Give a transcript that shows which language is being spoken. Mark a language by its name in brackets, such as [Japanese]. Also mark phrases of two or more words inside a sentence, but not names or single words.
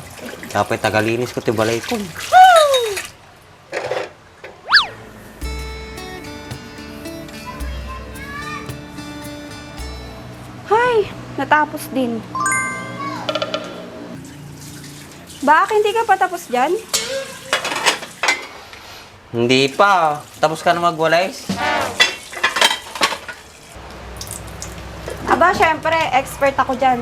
[Iloko] Dapat tagalinis ko ti balay ko. [Filipino] Hay, natapos din. Bakit hindi ka pa tapos dyan? Hindi pa. Tapos ka na magwalis? Aba, syempre, expert ako dyan.